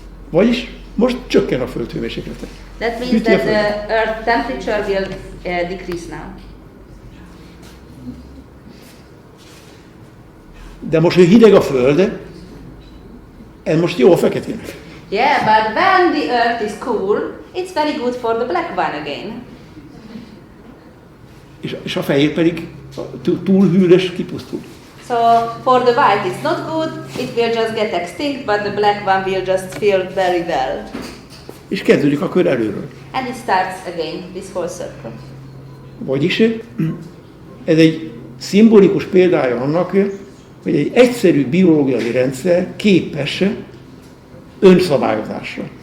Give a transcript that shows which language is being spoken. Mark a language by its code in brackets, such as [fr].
[hu] Vagyis most csökken a föld hőmérséklete. [en] That means that the earth temperature will decrease now. [hu] De most, hogy hideg a föld, ez most jó a feketének. [en] Yeah, but when the earth is cool, it's very good for the black one again. [hu] És a fehér pedig túl hűrös, kipusztul. [en] So for the white it's not good, it will just get extinct, but the black one will just feel very well. [hu] És kezdődik a kör előről. [en] And it starts again, this whole circle. [hu] Vagyis ez egy szimbolikus példája annak, hogy egy egyszerű biológiai rendszer képes önszabályozásra.